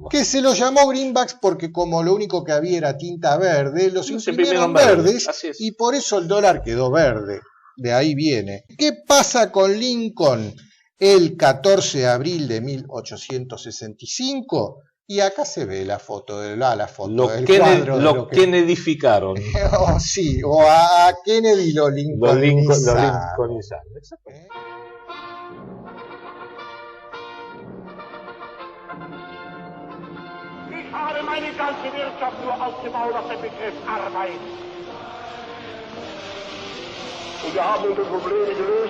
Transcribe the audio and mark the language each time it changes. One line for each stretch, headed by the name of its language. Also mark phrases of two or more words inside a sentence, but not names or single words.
Spanish: Que se lo llamó greenbacks porque como lo único que había era tinta verde, los imprimieron verdes y por eso el dólar quedó verde. De ahí viene. ¿Qué pasa con Lincoln el 14 de abril de 1865? Y acá se ve la foto, lo Kennedyficaron. Sí, o a Kennedy lo lincolnizaron.
German: Ich habe meine ganze Wirtschaft nur aufgebaut auf den Begriff Arbeit. Und wir haben unsere Probleme gelöst.